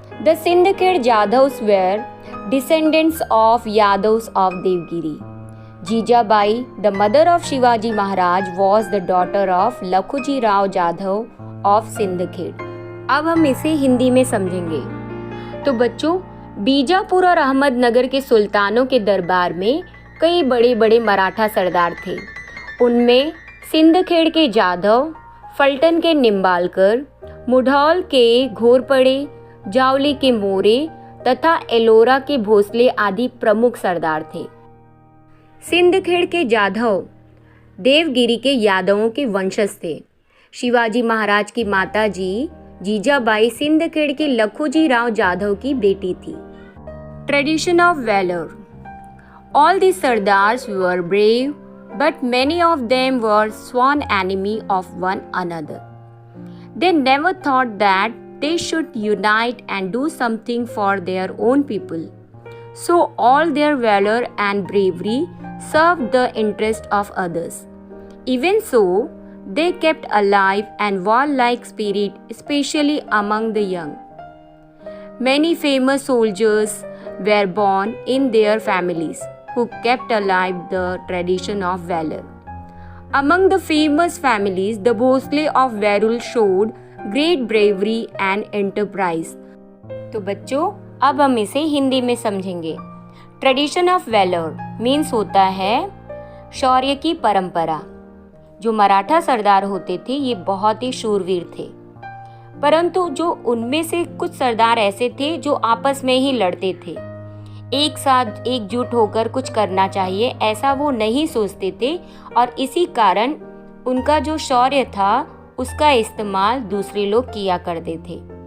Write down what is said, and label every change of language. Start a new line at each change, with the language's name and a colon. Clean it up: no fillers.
English: The Sindhkhed Jadhavs were descendants of Yadavs of Devgiri. Jijabai, the mother of Shivaji Maharaj, was the daughter of Lakhuji Rao Jadhav of Sindhkhed.
Hindi: अब हम इसे हिंदी में समझेंगे. तो बच्चों, बीजापुर और अहमदनगर के सुल्तानों के दरबार में कई बड़े बड़े मराठा सरदार थे. उनमें सिंदखेड़ के जाधव, फल्टन के निम्बालकर, मुढौल के घोरपड़े, जावली के मोरे तथा एलोरा के भोसले आदि प्रमुख सरदार थे. सिंदखेड़ के जाधव देवगिरी के यादवों के वंशज थे. शिवाजी महाराज की माता जी जीजाबाई सिंदखेड़ के लखोजी राव जाधव की बेटी थी.
English: Tradition of valour. All these Sardars were brave, but many of them were sworn enemy of one another. They never thought that they should unite and do something for their own people. So all their valor and bravery served the interest of others. Even so, they kept alive and warlike spirit, especially among the young. Many famous soldiers were born in their families who kept alive the tradition of valor. Among the famous families, the Bhosle of Verul showed great bravery and enterprise.
Hindi: तो बच्चों अब हम इसे हिंदी में समझेंगे।
English: tradition of valour means
Hindi: होता है शौर्य की परंपरा। जो मराठा सरदार होते थे ये बहुत ही शूरवीर थे, परंतु जो उनमें से कुछ सरदार ऐसे थे जो आपस में ही लड़ते थे, एक साथ एकजुट होकर कुछ करना चाहिए ऐसा वो नहीं सोचते थे, और इसी कारण उनका जो शौर्य था उसका इस्तेमाल दूसरे लोग किया करते थे।